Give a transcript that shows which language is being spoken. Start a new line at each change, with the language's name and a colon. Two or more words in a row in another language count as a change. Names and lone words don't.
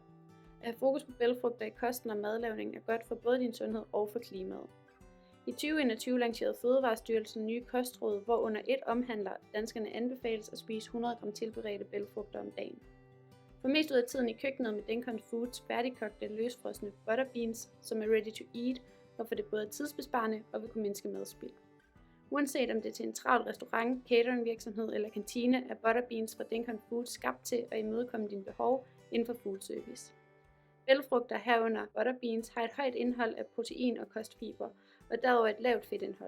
Danish: At have fokus på bælgfrugter i kosten og madlavning er godt for både din sundhed og for klimaet. I 2021 lancerede Fødevarestyrelsen nye kostråd, hvorunder et omhandler, at danskerne anbefales at spise 100 gram tilberedte bælgfrugter om dagen. For mest ud af tiden i køkkenet med Dinkum Foods færdigkogte løsfrosne butterbeans, som er
English: ready to eat,
Danish: hvorfor det både er tidsbesparende og vil kunne mindske madspild. Uanset om det er til en travl restaurant, cateringvirksomhed eller kantine, er butterbeans fra Dinkum Foods skabt til at imødekomme dine behov inden for
English: food service.
Danish: Bælgfrugter herunder butterbeans har et højt indhold af protein og kostfiber, og derudover et lavt fedtindhold.